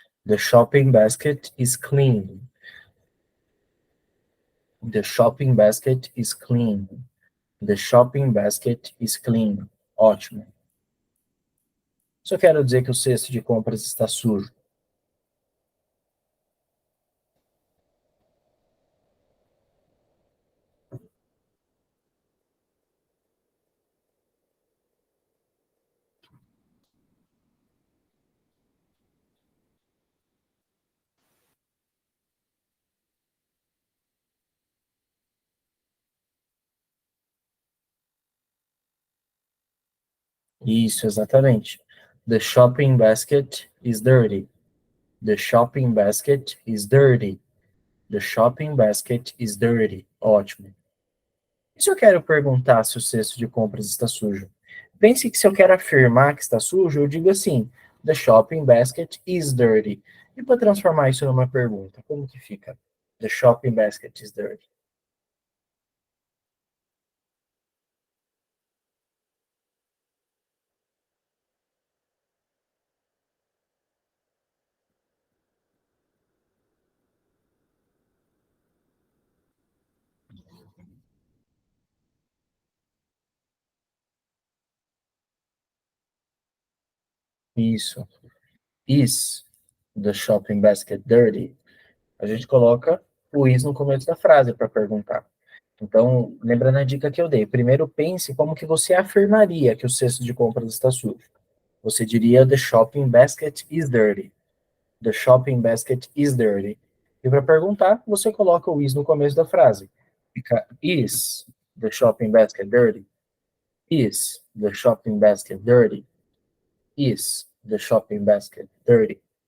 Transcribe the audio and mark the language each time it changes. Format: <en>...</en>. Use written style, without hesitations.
<en>The shopping basket is clean. The shopping basket is clean. The shopping basket is clean.</en> <pt>Ótimo. Só quero dizer que o cesto de compras está sujo. Isso, exatamente.</pt> <en>The shopping basket is dirty. The shopping basket is dirty. The shopping basket is dirty.</en> <pt>Ótimo. E se eu quero perguntar se o cesto de compras está sujo? Pense que se eu quero afirmar que está sujo, eu digo assim:</pt> <en>The shopping basket is dirty.</en> <pt>E para transformar isso numa pergunta, como que fica?</pt> <en>The shopping basket is dirty. Isso. Is the shopping basket dirty?</en> <pt>A gente coloca o is no começo da frase para perguntar. Então, lembrando a dica que eu dei, primeiro pense como que você afirmaria que o cesto de compras está sujo. Você diria</pt> <en>the shopping basket is dirty. The shopping basket is dirty.</en> <pt>E para perguntar, você coloca o is no começo da frase.</pt> <en>Fica is the shopping basket dirty? Is the shopping basket dirty? Is the shopping basket dirty?</en>